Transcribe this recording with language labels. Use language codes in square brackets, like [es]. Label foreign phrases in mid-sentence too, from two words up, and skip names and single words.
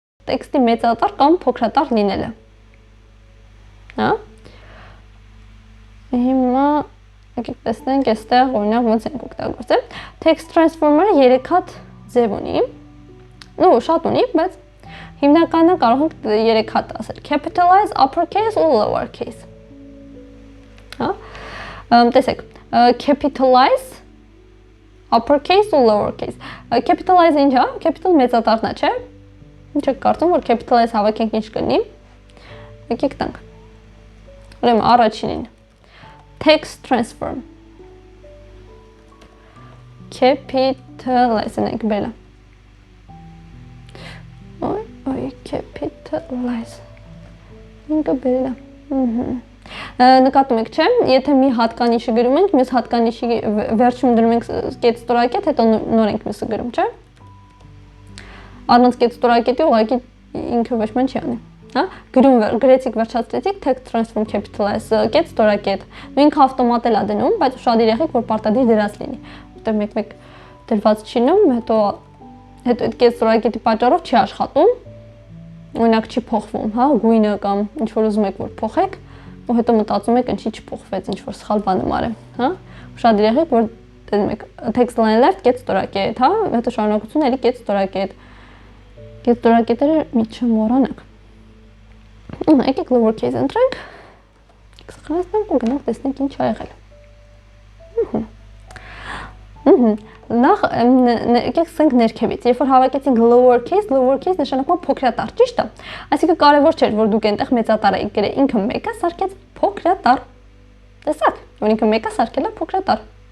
[hy] տեքստի մեծատար կամ փոքրատար լինելը։ Հա։ Հիմա եկեք տեսնենք այստեղ օրինակ ոնց ենք օգտագործել։ Text transformer-ը 3 հատ ձև ունի։ Ну, շատ ունի, բայց հիմնականը կարող ենք 3 հատ ասել. [en] capitalize, uppercase [hy] ու lowercase։ Հա։ Տեսեք, [en] capitalize, uppercase [hy] ու lowercase։ Capitalize-ը ինչ է? Capital մեծատառն է, չէ՞։ Ինչ եք կարծում, որ capitalize հավաքենք ինչ կլինի։ Եկեք տանք։ Ուրեմն առաջինին [en] text transform capitalize [hy] ենք բերել։ Ոյ capitalize ինքը բերել է։ Նկատում եք, չէ՞, եթե մի հատկանիշը գրում ենք, մյուս հատկանիշի վերջում դնում ենք կետ ստորակետ, հետո նոր ենք մյուսը գրում, չէ՞։ Առանց կետ ստորակետի ուղղակի ինքը ոչ մի չի անի, հա։ Գրեցիք, վերջացրեցիք, [en] text transform capitalize, [hy] կետ ստորակետ։ Ու ինքը ավտոմատ է դնում, բայց ուշադիր եղեք, որ պարտադիր դրած լինի, որտեղ մեկ-մեկ դրված չի լինում, հետո այդ կետ ստորակետի պատճառով չի աշխատում, օրինակ չի փոխվում, հա, գույնը կամ ինչ որ ուզում եք որ փոխեք, ու հետո մտածում եք ինչի չփոխվեց, ինչ որ սխալ բան եմ արել, հա։ Ուշադիր եղեք, որ դնում եք [en] text line left [hy] կետ ստորակետ, հա, հետո շարունակություն էլի կետ ստորակետ։ Կետ ստորակետերը մի չմոռանաք։ Եկեք lowercase ընտրենք։ Սխալացնենք ու գնանք տեսնենք ինչ ա եղել։ Նախ եկեք սկսենք ներքևից։ Երբ որ հավաքեցինք lowercase նշանակում է փոքրատառ, ճիշտ է։ Այսինքն կարևոր չէր, որ դուք այնտեղ մեծատառ եք գրել, ինքը մեկը սարքեց փոքրատառ։ Տեսաք, որ ինքը մեկը սարքել է փոքրատառ։